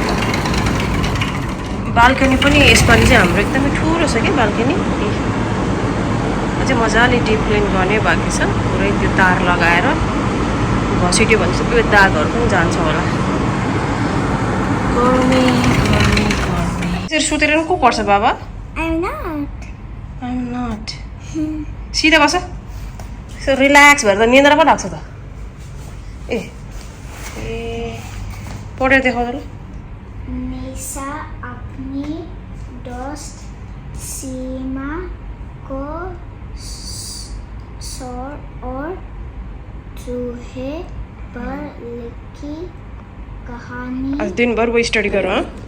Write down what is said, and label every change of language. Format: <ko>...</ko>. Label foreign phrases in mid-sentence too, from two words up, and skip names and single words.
<ne>बाल्कनी पनि यसपालि चाहिँ हाम्रो एकदमै ठुलो छ कि बाल्कनी अझै मजाले</ne> <en>deep clean</en> <ne>गर्ने बाँकी छ। पुरै त्यो तार लगाएर घसिट्यो भने चाहिँ त्यो दागहरू पनि जान्छ होला। गर्मी त्यसरी सुतेर पनि को पर्छ बाबा?</ne> <en>I'm not.</en> <ne>सिधा बस रिल्याक्स भएर त निन्द्रा पो लाग्छ त। ए पढेर देखाउ त ल।</ne> <hi>निशा अपनी दोस्त सीमा को शोर और चूहे पर लिखी कहानी आज दिनभर वो स्टडी करो। हाँ</hi>